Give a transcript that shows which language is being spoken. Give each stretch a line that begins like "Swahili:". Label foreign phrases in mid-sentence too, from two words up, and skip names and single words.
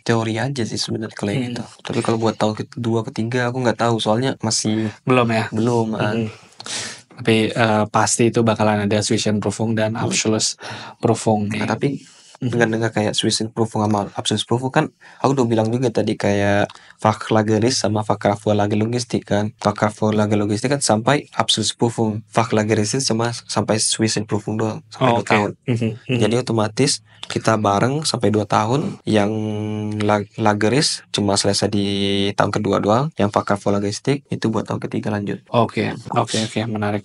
Indonesian: Teori aja sih sebenarnya kalau yang gitu. Tapi kalau buat tahun kedua ketiga aku nggak tahu, soalnya masih Belum ya. Tapi pasti itu bakalan ada Zwischenprüfung dan Abschlussprüfung nih. Nah, tapi dengan kayak Zwischenprüfung sama Abschlussprüfung kan aku udah bilang juga tadi kayak Fachlageris sama
German: Fachkraft für Lagerlogistik
Indonesian: kan.
German: Fachkraft für Lagerlogistik
Indonesian: kan sampai
German: Abschlussprüfung.
Indonesian: Fachlageris itu sampai Zwischenprüfung doang sampai 2 tahun. Jadi otomatis kita bareng sampai 2 tahun. Yang Lageris cuma selesai di tahun kedua doang. Yang
German: Fachkraft für Logistik
Indonesian: itu buat tahun ketiga lanjut. Oke. Menarik.